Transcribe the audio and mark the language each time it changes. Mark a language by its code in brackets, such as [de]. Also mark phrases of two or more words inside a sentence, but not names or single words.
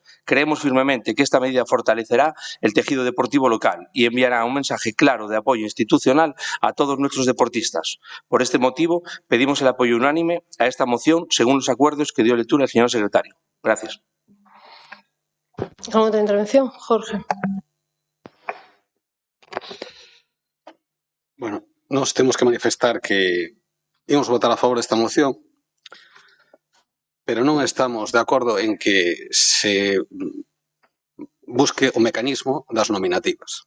[es] Creemos firmemente que esta medida fortalecerá el tejido deportivo local y enviará un mensaje claro de apoyo institucional a todos nuestros deportistas. Por este motivo, pedimos el apoyo unánime a esta moción según los acuerdos que dio lectura el señor secretario. Gracias. ¿Alguna otra intervención? Jorge. [gl] Bueno, nos temos que manifestar que ímos votar a favor desta moción, pero non estamos de acordo en que se busque o mecanismo das nominativas.